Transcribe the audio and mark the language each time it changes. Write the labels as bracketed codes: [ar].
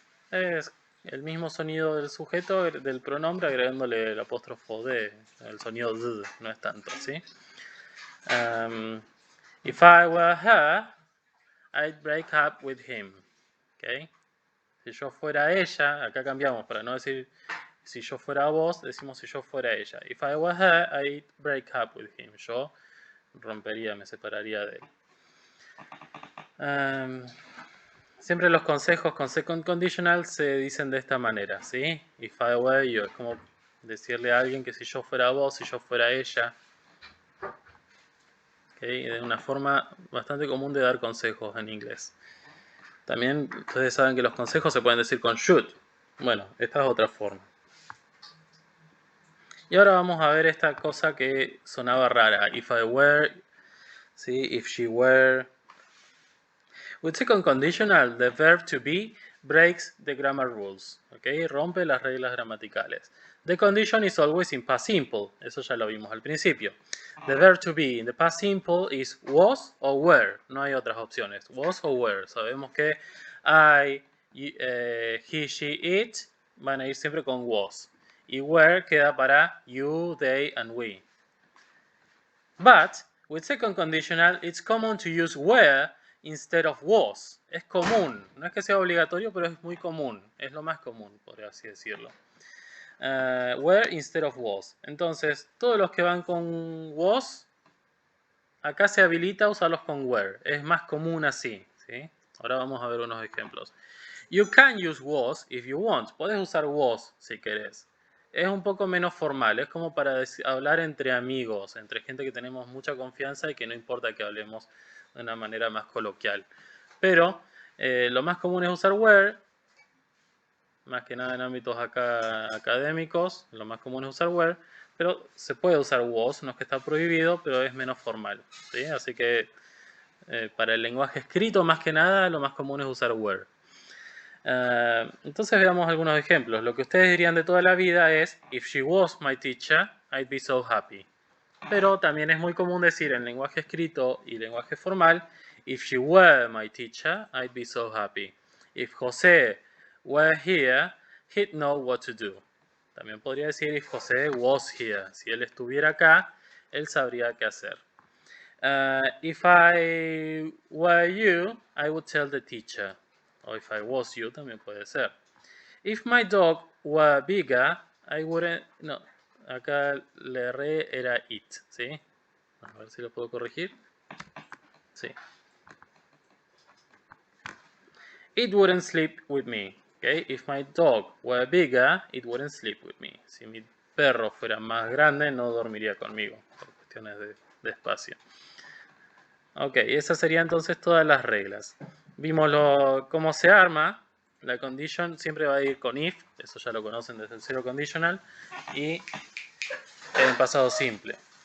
[es] Es el mismo sonido del sujeto, del pronombre, agregándole el apóstrofo D. El sonido D, no es tanto, ¿sí? [en] If I were her, I'd break up with him. ¿Okay? [es] Si yo fuera ella, acá cambiamos para no decir si yo fuera vos, decimos si yo fuera ella. [en] If I were her, I'd break up with him. [es] Yo rompería, me separaría de él. Siempre los consejos con Second Conditional se dicen de esta manera, ¿sí? [en] If I were you, [es] es como decirle a alguien que si yo fuera vos, si yo fuera ella. ¿Okay? Es una forma bastante común de dar consejos en inglés. También ustedes saben que los consejos se pueden decir con should. Bueno, esta es otra forma. Y ahora vamos a ver esta cosa que sonaba rara. [en] If I were, [es] ¿sí? [en] If she were. With second conditional, the verb to be breaks the grammar rules. ¿Okay? [es] Rompe las reglas gramaticales. [en] The condition is always in past simple. [es] Eso ya lo vimos al principio. [en] The verb to be in the past simple is was or were. [es] No hay otras opciones. [en] Was or were. [es] Sabemos que I, he, she, it van a ir siempre con was. Y were queda para [en] you, they, and we. But with second conditional, it's common to use were instead of was. [es] Es común. No es que sea obligatorio, pero es muy común. Es lo más común, por así decirlo. [en] Were instead of was. [es] Entonces, todos los que van con was, acá se habilita usarlos con were. Es más común así, ¿sí? Ahora vamos a ver unos ejemplos. [en] You can use was if you want. [es] Puedes usar was si querés. Es un poco menos formal. Es como para hablar entre amigos, entre gente que tenemos mucha confianza y que no importa que hablemos de una manera más coloquial. Pero lo más común es usar were. Más que nada en ámbitos académicos, lo más común es usar were, pero se puede usar was, no es que está prohibido, pero es menos formal, ¿sí? Así que para el lenguaje escrito, más que nada, lo más común es usar were. Entonces veamos algunos ejemplos. Lo que ustedes dirían de toda la vida es, [en] if she was my teacher, I'd be so happy. [es] Pero también es muy común decir en lenguaje escrito y lenguaje formal, [en] if she were my teacher, I'd be so happy. If José were here, he'd know what to do. [es] También podría decir [en] if José was here. [es] Si él estuviera acá, él sabría qué hacer. [en] If I were you, I would tell the teacher. [es] O [en] if I was you, [es] también puede ser. [en] If my dog were bigger, I wouldn't... [es] No, acá le erré, era it, ¿sí? A ver si lo puedo corregir. Sí. [en] It wouldn't sleep with me. Okay? If my dog were bigger, it wouldn't sleep with me. [es] Si mi perro fuera más grande, no dormiría conmigo, por cuestiones de espacio. Ok, esas serían entonces todas las reglas. Vimos cómo se arma. La condition siempre va a ir con if, eso ya lo conocen desde el zero conditional, y en pasado simple.